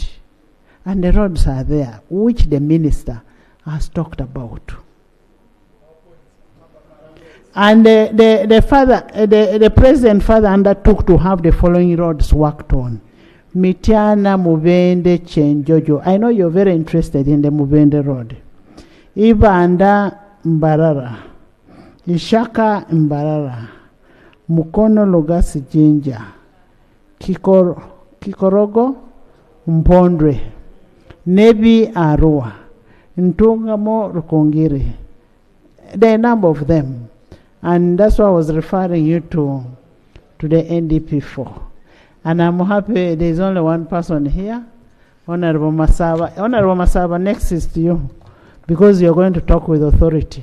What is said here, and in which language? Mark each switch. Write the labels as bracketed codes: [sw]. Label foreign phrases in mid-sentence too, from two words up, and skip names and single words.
[en] And the roads are there, which the minister has talked about. And the president further undertook to have the following roads worked on: Mityana, Mubende, Chenjojo. I know you're very interested in the Mubende road. Ibanda, Mbarara. Ishaka, Mbarara. Mukono, Lugasi, Jinja. Kikorogo, Mpondwe. Nebi, Arua. Ntungamo, Rukongiri. There are a number of them. And that's why I was referring you to the NDP for. And I'm happy there's only one person here, Honorable Masaba. Honorable Masaba, next is to you, because you're going to talk with authority.